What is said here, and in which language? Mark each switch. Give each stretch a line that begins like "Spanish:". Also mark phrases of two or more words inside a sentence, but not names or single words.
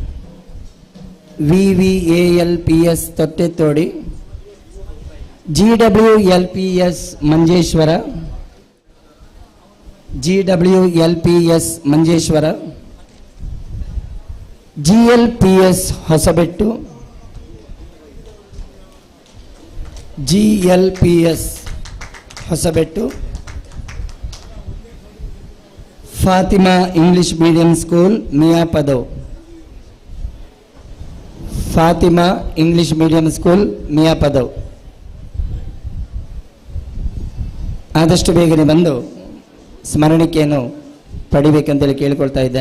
Kannada: VVALPS ತೊಟ್ಟೆತ್ತೋಡಿ, GWLPS ಮಂಜೇಶ್ವರ, GWLPS ಮಂಜೇಶ್ವರ, GLPS ಹೊಸಬೆಟ್ಟು, GLPS ಹೊಸಬೆಟ್ಟು, ಫಾತಿಮಾ ಇಂಗ್ಲಿಷ್ ಮೀಡಿಯಂ ಸ್ಕೂಲ್ ಮಿಯಾಪದವ್, ಫಾತಿಮಾ ಇಂಗ್ಲಿಷ್ ಮೀಡಿಯಂ ಸ್ಕೂಲ್ ಮಿಯಾಪದವ್ ಆದಷ್ಟು ಬೇಗನೆ ಬಂದು ಸ್ಮರಣಿಕೆಯನ್ನು ಪಡಿಬೇಕಂತೇಳಿ ಕೇಳಿಕೊಳ್ತಾ ಇದ್ದೇನೆ.